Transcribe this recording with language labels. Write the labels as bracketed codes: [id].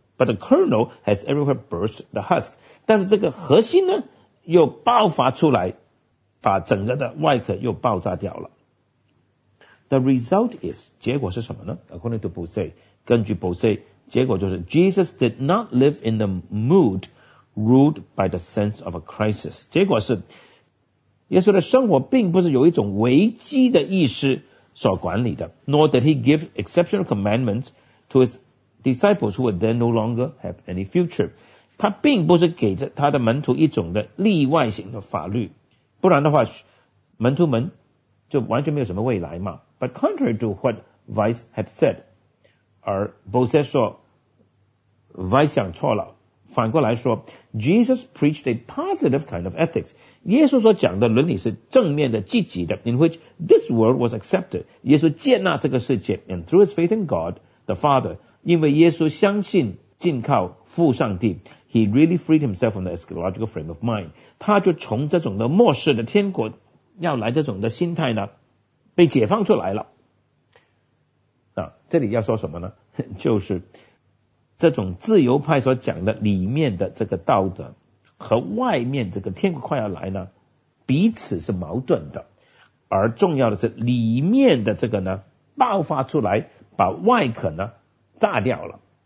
[en] But the kernel has everywhere burst the husk. [zh] 但是这个核心呢，又爆发出来，把整个的外壳又爆炸掉了。 [en] The result is, [zh] 结果是什么呢 [en] ?According to Bousset, [zh] 根据 [en] Bousset, [zh] 结果就是 [en] Jesus did not live in the mood ruled by the sense of a crisis. [zh] 结果是耶稣的生活并不是有一种危机的意识所管理的 [en] Nor did he give exceptional commandments to his disciples who would then no longer have any future [zh] 他并不是给着他的门徒一种的例外型的法律不然的话门徒们就完全没有什么未来嘛。 [en] But contrary to what Vice had said, [zh] 而 Bosset 说 Vice 想错了。反过来说 [en] Jesus preached a positive kind of ethics. [zh] 耶稣所讲的伦理是正面的积极的 [en] in which this world was accepted. 耶稣接纳这个世界 and through his faith in God, the Father, [zh] 因为耶稣相信敬靠父上帝 [en] he really freed himself from the eschatological frame of mind. [zh] 他就从这种的末世的天国要来这种的心态呢被解放出来了。啊，这里要说什么呢？就是这种自由派所讲的里面的这个道德和外面这个天国快要来呢彼此是矛盾的，而重要的是里面的这个呢爆发出来把外壳呢炸掉了。